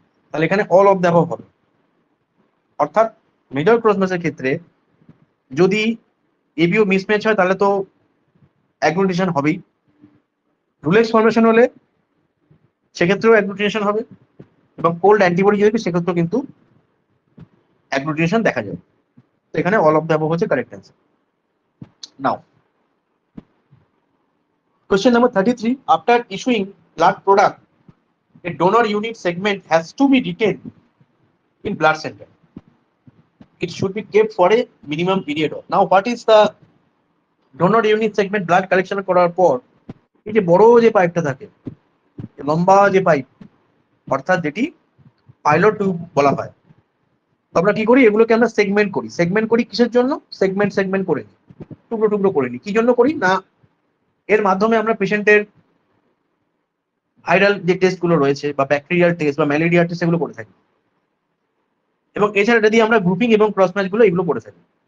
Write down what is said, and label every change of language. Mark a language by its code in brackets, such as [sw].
[bn] তাহলে এখানে [en] all of the above [bn] হবে। অর্থাৎ মেজর ক্রস ম্যাচের ক্ষেত্রে যদি এবিও মিসম্যাচ হয়, তাহলে তো অ্যাগ্লুটিনেশন হবেই, রুলেক্স ফর্মেশন হলে সেক্ষেত্রেও অ্যাগ্লুটিনেশন হবে, এবং কোল্ড অ্যান্টিবডি যদি সেক্ষেত্রেও কিন্তু অ্যাগ্লুটিনেশন দেখা যাবে। তো এখানে [en] all of the above [bn] হচ্ছে correct answer. [en] Now question number 33, after issuing blood product a donor unit segment has to be retained in blood center. it should be kept for a minimum period. Now what is the donor unit segment [bn] blood collection করার পর এই যে বড় যে পাইপটা থাকে, লম্বা যে পাইপ, অর্থাৎ যেটি পাইলট টিউব বলা হয়, তো আমরা কি করি, এগুলোকে আমরা সেগমেন্ট করি। সেগমেন্ট করি কিসের জন্য? সেগমেন্ট করে নিই, টুকরো টুকরো করে নিই। কি জন্য করি না, এর মাধ্যমে আমরা পেশেন্টের ভাইরাল যে টেস্ট গুলো রয়েছে বা ব্যাকটেরিয়াল টেস্ট বা ম্যালেরিয়া টেস্ট এগুলো করে থাকি, এবং এছাড়া যদি আমরা গ্রুপিং এবং ক্রস ম্যাচ গুলো এগুলো করে থাকি।